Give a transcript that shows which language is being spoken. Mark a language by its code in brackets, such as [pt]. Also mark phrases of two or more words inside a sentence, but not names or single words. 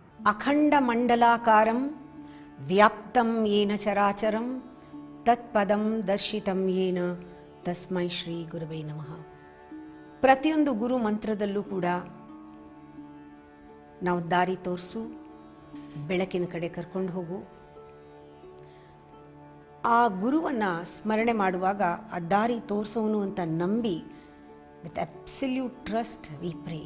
[sa] ಅಖಂಡ ಮಂಡಲಾಕಾರಂ ವ್ಯಾಪ್ತಂ ಯೇನ ಚರಾಚರಂ ತತ್ಪದಂ ದರ್ಶಿತಂ ಯೇನ ತಸ್ಮೈ ಶ್ರೀ ಗುರುವೇ ನಮಃ. [kn] ಪ್ರತಿಯೊಂದು ಗುರು ಮಂತ್ರದಲ್ಲೂ ಕೂಡ ನಾವು ದಾರಿ ತೋರಿಸು, ಬೆಳಕಿನ ಕಡೆ ಕರ್ಕೊಂಡು ಹೋಗು, ಆ ಗುರುವನ್ನು ಸ್ಮರಣೆ ಮಾಡುವಾಗ ಆ ದಾರಿ ತೋರಿಸೋನು ಅಂತ ನಂಬಿ [en] with absolute trust we pray.